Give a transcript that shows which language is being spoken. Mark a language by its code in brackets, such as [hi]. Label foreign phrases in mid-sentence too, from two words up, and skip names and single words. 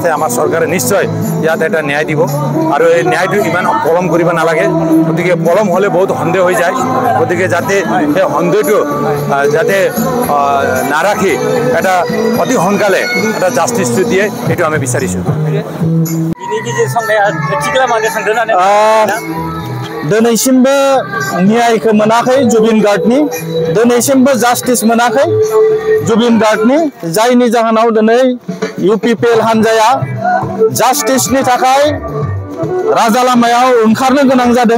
[as] আমাৰ চৰকাৰে নিশ্চয় ইয়াত এটা ন্যায় দিব আৰু এই ন্যায়টো ইমান পলম কৰিব নালাগে। গতিকে পলম হ'লে বহুত সন্দেহ হৈ যায়। গতিকে যাতে সেই সন্দেহটো যাতে নাৰাখি এটা অতি সোনকালে এটা জাষ্টিছটো দিয়ে এইটো আমি বিচাৰিছোঁ। [brx] दिनैसिमबो न्यायखौ मोनाखै जुबिन गार्डनि, दिनैसिमबो जास्टिस मोनाखै जुबिन गार्डनि, जायनि जाहोनाव दिनै UPPL हान्जाया जास्टिसनि थाखाय राजा लामायाव ओंखारनो गोनां जादों।